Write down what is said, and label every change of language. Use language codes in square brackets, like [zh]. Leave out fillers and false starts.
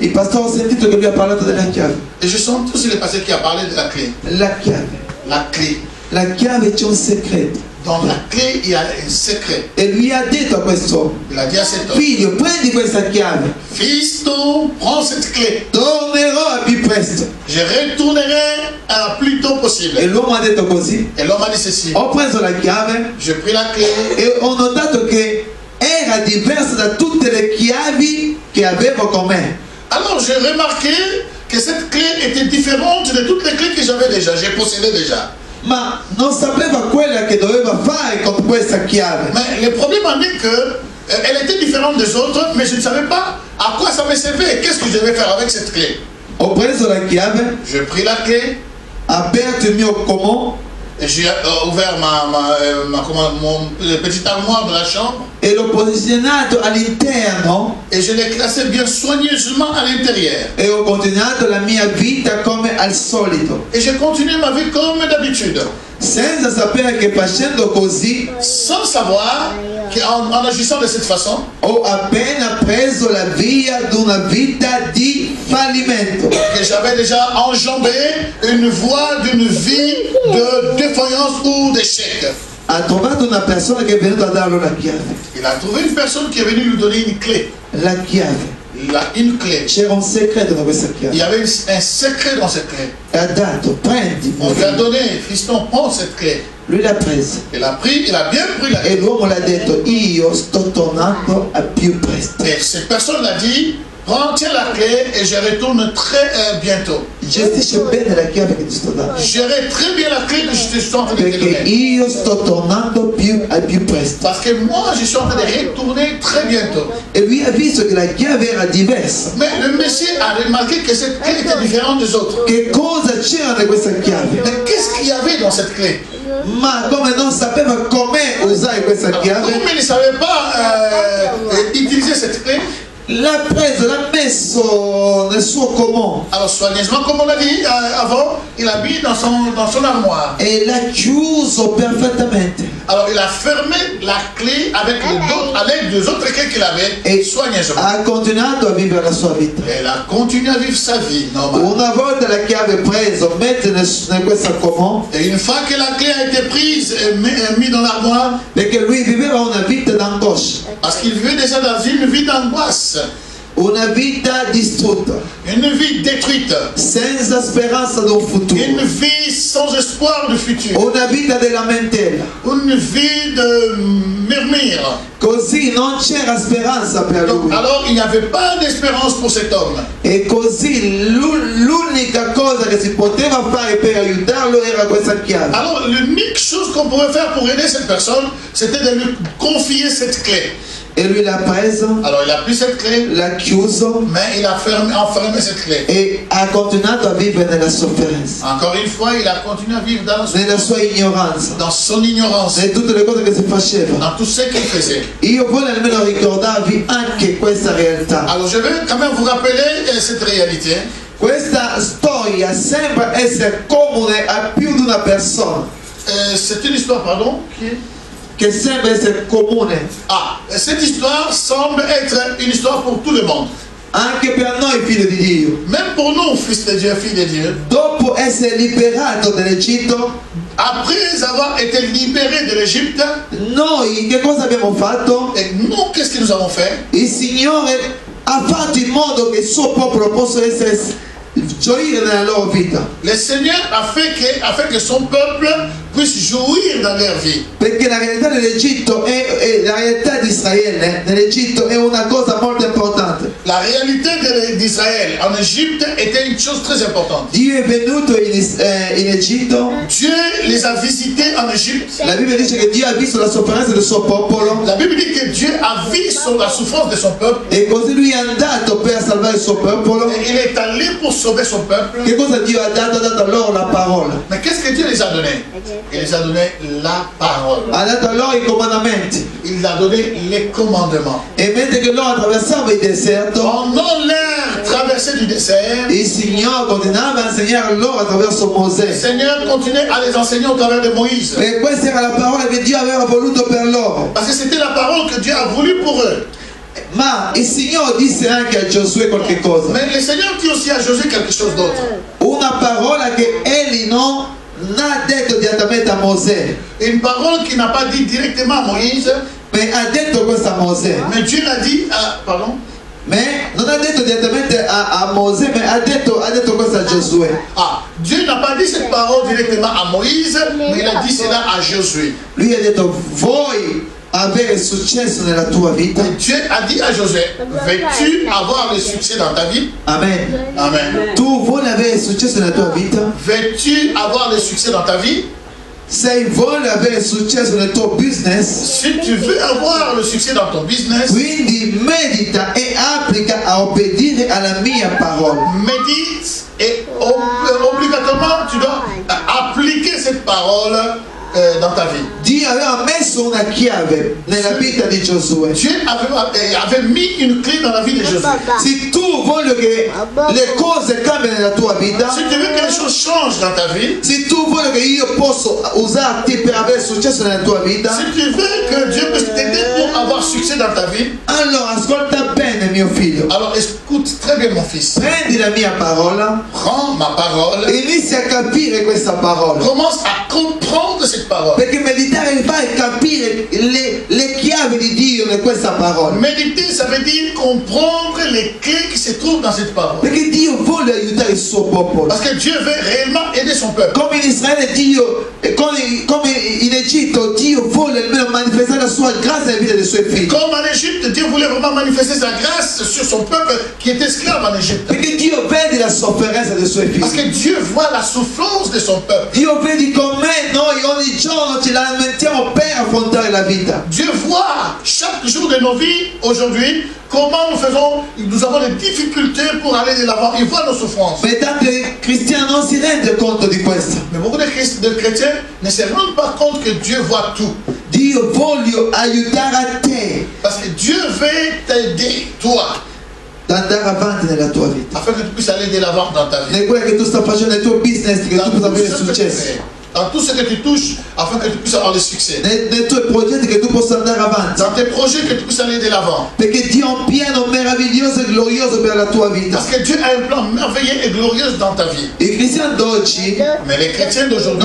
[it] il pastore ha sentito che lui ha parlato della chiave. [fr] et je sens aussi le pasteur qui a parlé de la clé. [it] La chiave. [fr] La clé. [it] La chiave c'è un segreto. [fr] Dans la clé, il y a un secret. [it] E lui ha detto a questo [fr] Il a dit à cet homme, [it] figlio, prendi questa chiave, [fr] fils, prends cette clé. [it] tornerò al più presto. [fr] Je retournerai à plus tôt possible. [it] E l'uomo ha detto così. [fr] Et l'homme a dit ceci. [it] Ho preso la chiave [fr] J'ai pris la clé. [it] e ho notato che era diversa da tutte le chiavi che avevo con me. [fr] Alors j'ai remarqué que cette clé était différente de toutes les clés que j'avais déjà. J'ai possédé déjà. [it] Ma non sapeva quella che doveva fare con questa chiave. [fr] Mais le problème en est que elle était différente des autres, mais je ne savais pas à quoi ça me servait. Qu'est-ce que je devais faire avec cette clé? [it] Ho preso la chiave, [fr] J'ai pris la clé [it] aperto il mio comò [fr] et j'ai ouvert mon petite armoire de la chambre [it] e l'ho posizionato all'interno [fr] et je l'ai classé bien soigneusement à l'intérieur. [it] e ho continuato la mia vita come al solito, [fr] Et j'ai continué ma vie comme d'habitude, [it] senza sapere che facendo così [fr] sans savoir qu'en agissant de cette façon, [it] ho appena preso la via di una vita di fallimento. [fr] que j'avais déjà enjambé une voie d'une vie de défaillance ou d'échec. [it] Ha trovato una persona che è venuta a darlo la chiave. [fr] Il a trouvé une personne qui est venue lui donner une clé. [it] La chiave. [fr] Une clé. [it] C'era un segreto in questa [fr] Il [it] chiave. [fr] y avait un secret dans cette clé. [it] E ha dato, prendi. [fr] On lui a donné, fiston, prends cette clé. [it] Lui l'ha presa. [fr] Il a pris, il a bien pris la [it] E l'uomo l'ha detto, io sto tornando al più presto. [fr] Et cette personne l'a dit, prends, tiens la clé et je retourne très bientôt. [it] Gestisce bene la chiave che ti sto dando. [fr] Gérer très bien la clé que je te suis en train de te [it] Perché [fr] donner. [it] io sto tornando al più presto. [fr] Parce que moi, je suis en train de retourner très bientôt. [it] E lui ha visto che la chiave era diversa. [fr] Mais le monsieur a remarqué que cette clé était différente des autres. [it] Che cosa c'era in questa chiave? [fr] Mais qu'est-ce qu'il y avait dans cette clé? [it] Ma come non sapeva come usare questa chiave, [fr] Comme il ne savait pas utiliser cette clé, [it] l'ha preso, l'ha messo nel suo comò [fr] alors soigneusement, comme on l'a dit avant, il a mis dans son armoire. [it] e l'ha chiuso perfettamente. [fr] Alors il a fermé la clé avec à l'aide des autres clés qu'il avait [it] E [fr] soigneusement. [it] ha continuato a vivere la sua vita. [fr] Elle a continué à vivre sa vie normale. [it] Una volta la chiave presa, mette in questo comò, [fr] Et une fois que la clé a été prise et mise dans l'armoire, [it] perché lui viveva una vita d'angoscia, [fr] parce qu'il vivait déjà dans une vie d'angoisse, [it] Una vita distrutta, [fr] une vie détruite, [it] senza speranza di un futuro, [fr] une vie sans espoir de futur, [it] una vita di lamentela. [fr] une vie de murmure. [it] Così non c'era speranza per [fr] Donc, [it] lui. [fr] alors il n'y avait pas d'espérance pour cet homme. [it] E così l'unica cosa che si poteva fare per aiutarlo era questa chiave. [fr] Alors l'unique chose qu'on pouvait faire pour aider cette personne, c'était de lui confier cette clé. [it] E lui l'ha presa, [fr] Alors il a pris cette clé, [it] l'ha chiuso [fr] mais il a enfermé cette clé. [it] e ha continuato a vivere nella sofferenza, [fr] Encore une fois, il a continué à vivre [it] nella sua ignoranza, [fr] dans son ignorance, [it] in tutte le cose che si faceva. [fr] dans tout ce qu'il faisait. [it] Io voglio almeno ricordarvi anche questa realtà. [fr] Alors je vais quand même vous rappeler cette réalité. [it] Questa storia sembra essere comune a più di una persona, [fr] C'est une histoire, pardon. [it] che sembra essere comune [fr] Ah, cette histoire semble être une histoire pour tout le monde. [it] anche per noi figli di Dio. [fr] Même pour nous, fils de Dieu, filles de Dieu. [it] Dopo essere liberato dall'Egitto, [fr] Après avoir été libérés de l'Égypte, [it] noi che cosa abbiamo fatto? [fr] et nous, qu'est-ce que nous avons fait? [it] Il Signore ha fatto in modo che il suo popolo possa essere gioire nella loro vita, [fr] Le Seigneur a fait que son peuple puisse jouir dans leur vie. [it] perché la realtà dell'Egitto e la realtà di Israele nell'Egitto è una cosa molto importante. [fr] La réalité d'Israël en Égypte était une chose très importante. [it] Dio è venuto in Egitto. [fr] Dieu les a visités en Égypte. [it] La Bibbia dice che Dio ha visto la sofferenza del suo popolo [fr] La Bible dit que Dieu a vu la souffrance de son peuple. [it] e così lui è andato per salvare il suo popolo. [fr] Et il est allé pour sauver son peuple. [it] Che cosa Dio ha dato? Ha dato loro la parola, [fr] Mais qu'est-ce que Dieu les a donné? Il les a donné la parole. [it] ha dato loro i comandamenti. [fr] Il a donné les commandements. [it] E mentre che loro attraversavano il deserto, [fr] Pendant leur traversée du désert, [it] il Signore continuava a insegnare loro attraverso [fr] le [it] Mosè. [fr] Seigneur continuait à les enseigner au travers de Moïse. [it] E questa era la parola che Dio aveva voluto per loro. [fr] Parce que c'était la parole que Dieu a voulu pour eux. [it] Ma il Signore disse anche a Giosuè qualche cosa. [fr] Mais le Seigneur dit aussi à Josué quelque chose d'autre. [it] Una parola che egli non ha detto direttamente a Mosè, [fr] Une parole qu'il n'a pas dit directement à Moïse, [it] ma ha detto questa a Mosè. [fr] mais Dieu l'a dit à... Pardon? [it] Ma non ha detto direttamente a Mosè, ma ha detto questo a Giosuè. [fr] Ah, Dieu n'a pas dit cette parole directement à Moïse, mais il a dit cela à Josué. [it] Lui ha detto: vuoi avere successo nella tua vita? [fr] Et Dieu a dit à Josué, veux-tu avoir le succès dans ta vie? [it] Amen. [fr] Amen. [it] Tu vuoi avere successo nella tua vita? [fr] Veux-tu avoir le succès dans ta vie? [it] Se vuoi avere successo nel tuo business, [fr] Si tu veux avoir le succès dans ton business, [it] quindi medita e applica a obbedire alla mia parola. [fr] médite et obligatoirement tu dois appliquer cette parole dans ta vie. [it] Dio aveva messo una chiave nella vita di Giosuè. [fr] Dieu avait mis une clé dans la vie de Josué. [it] Se tu vuoi che le cose cambino nella tua vita, [fr] Si tu veux que les choses changent dans ta vie, [it] se tu vuoi che io possa usarti per avere successo nella tua vita, [fr] si tu veux que Dieu puisse t'aider pour avoir succès dans ta vie, [it] allora ascolta bene mio figlio. [fr] alors écoute très bien mon fils. [it] Prendi la mia parola [fr] Prends ma parole, [it] e inizia a capire questa parola. [fr] commence à comprendre cette parole. [it] Perché meditare fa capire le chiavi di Dio in questa parola. [fr] Méditer, ça veut dire comprendre les clés qui se trouvent dans cette parole. [it] Perché Dio vuole aiutare il suo popolo. [fr] Parce que Dieu veut réellement aider son peuple. [it] Come in Israele Dio, come in Egitto, Dio vuole almeno manifestare la sua grazia nella vita dei suoi figli. [fr] Comme en Égypte, Dieu voulait vraiment manifester sa grâce sur son peuple qui est esclave en Égypte. [it] Perché Dio vede la sofferenza dei suoi [fr] Parce [it] figli. [fr] que Dieu voit la souffrance de son peuple. [it] Dio vede come noi ogni giorno ci lamentiamo per affrontare la vita. [fr] Dieu voit chaque jour de nos vies aujourd'hui comment nous avons des difficultés pour aller de l'avant. Il voit nos souffrances. [it] Ma tanti cristiani non si rendono conto di questo. [fr] Mais beaucoup de chrétiens ne se rendent pas compte que Dieu voit tout. [it] Dio voglio aiutare a te [fr] Parce que Dieu veut t'aider, toi, [it] ad andare avanti nella tua vita. [fr] afin que tu puisses aller de l'avant dans ta vie. [it] Nel quello che tu stai facendo nel tuo business, che tu [fr] Dans [it] possa avere [fr] ce que tu [it] successo. [fr] fais. dans tout ce que tu touches, afin que tu puisses avoir le succès. [it] nei tuoi progetti, che tu possa andare avanti, [fr] Dans tes projets, que tu puisses aller de l'avant. [it] perché Dio ha un piano meraviglioso e glorioso per la tua vita. [fr] Parce que Dieu a un plan merveilleux et glorieux dans ta vie. [it] I cristiani d'oggi [fr] Mais les chrétiens d'aujourd'hui,